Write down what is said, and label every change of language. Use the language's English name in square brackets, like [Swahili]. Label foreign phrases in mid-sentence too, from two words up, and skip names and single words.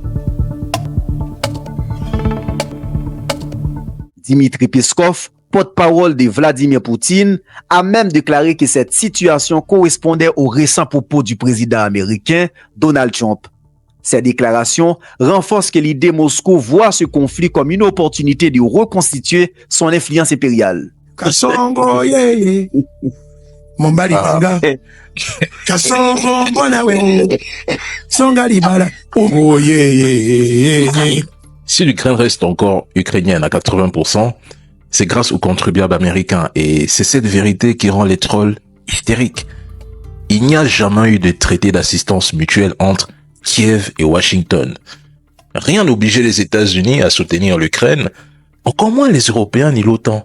[French] Dmitry Peskov, porte-parole de Vladimir Poutine, a même déclaré que cette situation correspondait aux récents propos du président américain Donald Trump. Ces déclarations renforcent que l'idée Moscou voit ce conflit comme une opportunité de reconstituer son influence impériale. [Lingala] Kasongo yeye Mombali banga Kasongo bona we Songa libala oh yeye. [French] Si l'Ukraine reste encore ukrainienne à 80%, c'est grâce aux contribuables américains et c'est cette vérité qui rend les trolls hystériques. Il n'y a jamais eu de traité d'assistance mutuelle entre Kiev et Washington. Rien n'obligeait les États-Unis à soutenir l'Ukraine, encore moins les Européens ni l'OTAN.